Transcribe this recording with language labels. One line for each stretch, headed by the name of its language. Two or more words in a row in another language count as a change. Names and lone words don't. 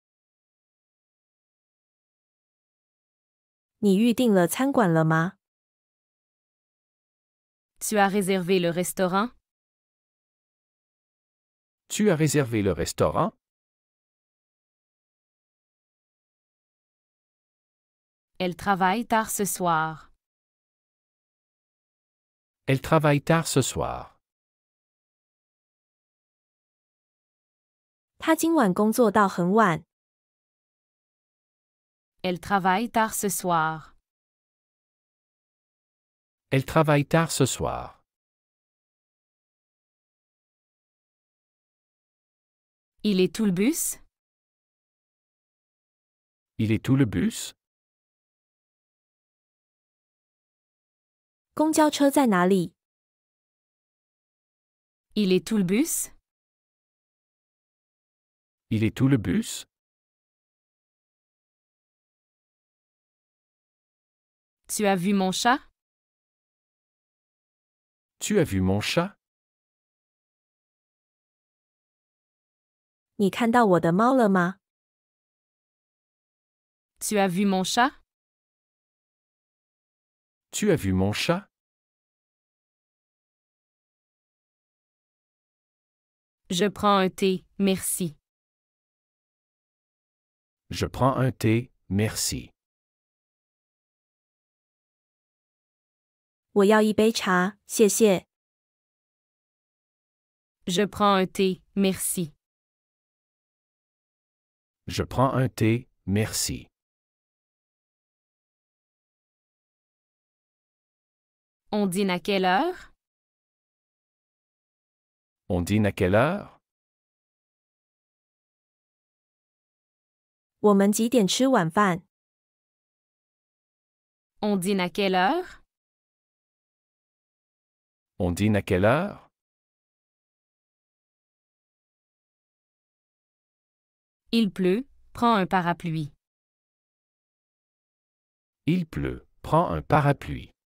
Chinese: 你预订了餐馆了吗？
French: Tu as réservé le restaurant? Tu as réservé le restaurant? Elle travaille tard ce soir. Elle travaille tard ce soir.
Chinese: 他今晚工作到很晚。
French: Elle travaille tard ce soir. Elle travaille tard ce soir. Il est tout le bus? Il est où le bus?
Chinese: 公交车在哪里？
French: Il est tout le bus? Il est où le bus? Tu as vu mon chat? Tu as vu mon chat?
Chinese: 你看到我的猫了吗？
French: Tu as vu mon chat? Tu as vu mon chat? Je prends un thé, merci. Je prends un thé, merci.
Chinese: 我要一杯茶，谢谢。
French: Je prends un thé, merci. Je prends un thé, merci. On dîne à quelle heure? On dîne à quelle heure?
Chinese: 我们几点吃晚饭？
French: On dîne à quelle heure? On dîne à quelle heure? Il pleut, prends un parapluie. Il pleut, prends un parapluie.